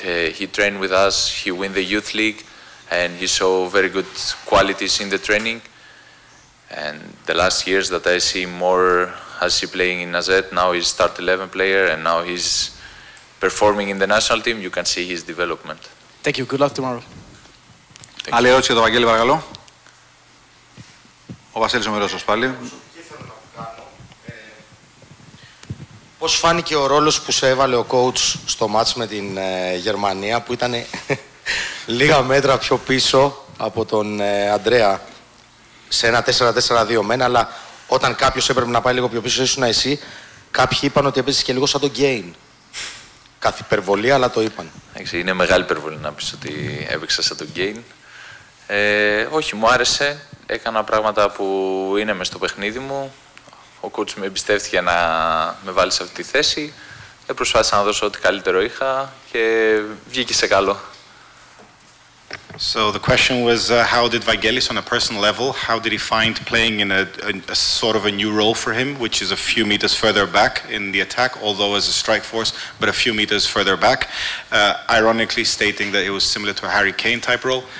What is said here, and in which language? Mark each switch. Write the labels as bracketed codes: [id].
[en] He trained with us. He won the youth league, and he showed very good qualities in the training. And the last years that I see more as he playing in AZ, now he's start 11 player, and now he's performing in the national team. You can see his development. Thank you. Good luck tomorrow. [el] Άλλη ερώτηση για τον Βαγγέλη, παρακαλώ. Ο Βασίλης Ομερόσος πάλι. Πώς φάνηκε ο ρόλος που σε έβαλε ο coach στο μάτς με την Γερμανία που ήταν λίγα μέτρα πιο πίσω από τον Αντρέα σε ένα 4-4-2 μένα, αλλά όταν κάποιος έπρεπε να πάει λίγο πιο πίσω ήσουν εσύ, κάποιοι είπαν ότι έπαιζες και λίγο σαν τον Γκέιν. Καθ' υπερβολή, αλλά το είπαν. Είναι μεγάλη υπερβολή να πεις ότι έπαιξα σαν τον Γκέιν. Όχι, μου άρεσε. Έκανα πράγματα που είναι μες στο παιχνίδι μου. Ο coach με εμπιστεύτηκε να με βάλει σε αυτή τη θέση. Προσπάθησα να δώσω ό,τι καλύτερο είχα και βγήκε σε καλό. [en] So the question was how did Vangelis on a personal level, how did he find playing in a sort of a new role for him, which is a few meters further back in the attack, although as a strike force, but a few meters further back, ironically stating that it was similar to a Harry Kane type role.